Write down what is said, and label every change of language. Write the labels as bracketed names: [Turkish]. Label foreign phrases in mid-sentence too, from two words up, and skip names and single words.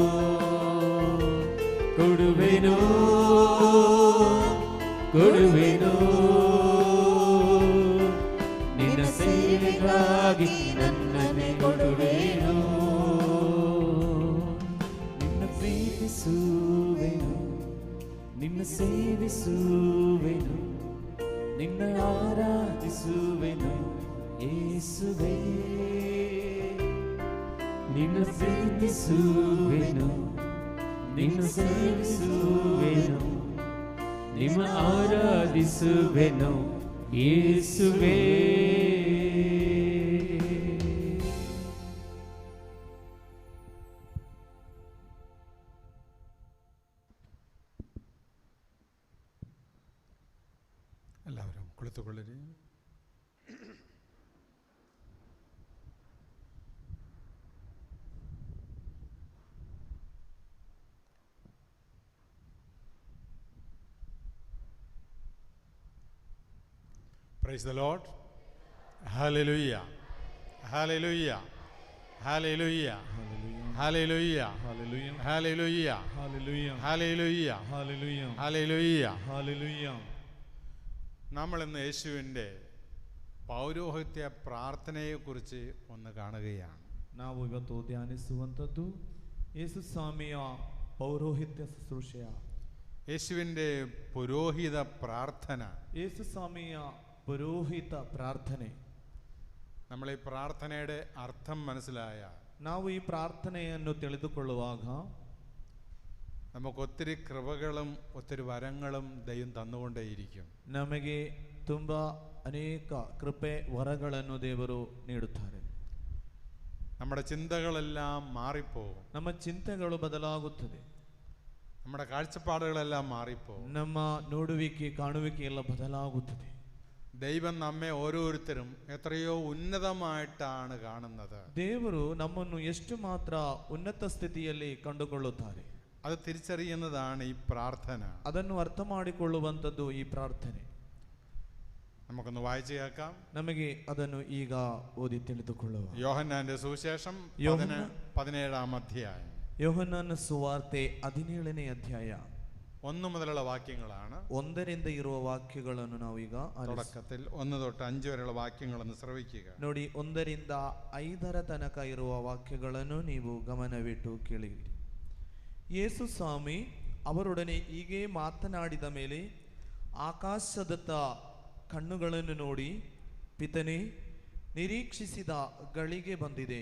[Kannada] ಕೊಡುವೆನು ಕೊಡುವೆನು ನಿನ್ನ ಸೇವೆಗಾಗಿ ನನ್ನನ್ನೇ ಕೊಡುವೆನು ನಿನ್ನ ಪ್ರೀತಿಸುವೆನು ನಿನ್ನ ಸೇವಿಸುವೆನು, ನಿನ್ನ ಆರಾಧಿಸುವೆನು ಯೇಸುವೇ. ನಿನ್ನ ಪ್ರೀತಿಸುವೆನು, ನಿನ್ನ ಸೇವಿಸುವೆನು, ನಿಮ್ಮ ಆರಾಧಿಸುವೆನು ಯೇಸುವೇ. [Malayalam] എല്ലാവരും കുളിത്തുകൊള്ളിരി. [English] Praise the Lord. Hallelujah. Hallelujah. Hallelujah. Hallelujah. Hallelujah. Hallelujah. Hallelujah. Hallelujah. Hallelujah. Hallelujah. Hallelujah. [Malayalam] നമ്മൾ ഇന്ന് യേശുവിൻ്റെ പൗരോഹിത്യ പ്രാർത്ഥനയെക്കുറിച്ച് ഒന്ന് കാണുകയാണ്. [Kannada] ನಾವು ಇವತ್ತು ಧ್ಯಾನಿಸುವಂಥದ್ದು ಯೇಸು ಸ್ವಾಮಿಯ ಪೌರೋಹಿತ್ಯ ಶುಶ್ರೂಷೆಯ, [Malayalam] യേശുവിൻ്റെ പുരോഹിത പ്രാർത്ഥന. [Kannada] ಯೇಸು ಸ್ವಾಮಿಯ ಪುರೋಹಿತ ಪ್ರಾರ್ಥನೆ. [Malayalam] നമ്മൾ ഈ പ്രാർത്ഥനയുടെ അർത്ഥം മനസ്സിലായ [Kannada] ನಾವು ಈ ಪ್ರಾರ್ಥನೆಯನ್ನು ತಿಳಿದುಕೊಳ್ಳುವಾಗ [Malayalam] നമുക്ക് ഒത്തിരി കൃപകളും ഒത്തിരി വരങ്ങളും ദൈവം തന്നുകൊണ്ടേയിരിക്കും. [Kannada] ನಮಗೆ ತುಂಬ ಅನೇಕ ಕೃಪೆ ವರಗಳನ್ನು ದೇವರು ನೀಡುತ್ತಾರೆ. [Malayalam] നമ്മുടെ ചിന്തകളെല്ലാം മാറിപ്പോകും, [Kannada] ನಮ್ಮ ಚಿಂತೆಗಳು ಬದಲಾಗುತ್ತದೆ, [Malayalam] നമ്മുടെ കാഴ്ചപ്പാടുകളെല്ലാം മാറിപ്പോകും. [Kannada] ನಮ್ಮ ನೋಡುವಿಕೆ ಕಾಣುವಿಕೆ ಎಲ್ಲ ಬದಲಾಗುತ್ತದೆ. [Malayalam] ദൈവം നമ്മെ ഓരോരുത്തരും എത്രയോ ഉന്നതമായിട്ടാണ് കാണുന്നത്. [Kannada] ದೇವರು ನಮ್ಮನ್ನು ಎಷ್ಟು ಮಾತ್ರ ಉನ್ನತ ಸ್ಥಿತಿಯಲ್ಲಿ ಕಂಡುಕೊಳ್ಳುತ್ತಾರೆ, [Malayalam] അത് തിരിച്ചറിയുന്നതാണ് ഈ പ്രാർത്ഥന. [Kannada] ಅದನ್ನು ಅರ್ಥ ಮಾಡಿಕೊಳ್ಳುವಂಥದ್ದು ಈ ಪ್ರಾರ್ಥನೆ. [Malayalam] നമുക്കൊന്ന് വായിച്ചു കേൾക്കാം. [Kannada] ನಮಗೆ ಅದನ್ನು ಈಗ ಓದಿ ತಿಳಿದುಕೊಳ್ಳುವ. [Malayalam] യോഹന്നാന്റെ സുവിശേഷം 17-ാം അധ്യായം. [Kannada] ಯೋಹನ್ನನ ಸುವಾರ್ತೆ 17ನೇ ಅಧ್ಯಾಯ [Malayalam] 1 മുതലുള്ള വാക്യങ്ങളാണ്. [Kannada] 1ರಿಂದ ಇರುವ ವಾಕ್ಯಗಳನ್ನು ನಾವು ಈಗ [Malayalam] തുടക്കത്തിൽ 1 തൊട്ട് 5 വരെയുള്ള വാക്യങ്ങളൊന്ന് ശ്രവിക്കുക. [Kannada] ನೋಡಿ, 1ರಿಂದ 5ರ ತನಕ ಇರುವ ವಾಕ್ಯಗಳನ್ನು ನೀವು ಗಮನವಿಟ್ಟು ಕೇಳಿರಿ. ಯೇಸು ಸ್ವಾಮಿ ಅವರೊಡನೆ ಹೀಗೆ ಮಾತನಾಡಿದ ಮೇಲೆ ಆಕಾಶದತ್ತ ಕಣ್ಣುಗಳನ್ನು ನೋಡಿ, ಪಿತನೇ, ನಿರೀಕ್ಷಿಸಿದ ಗಳಿಗೆ ಬಂದಿದೆ.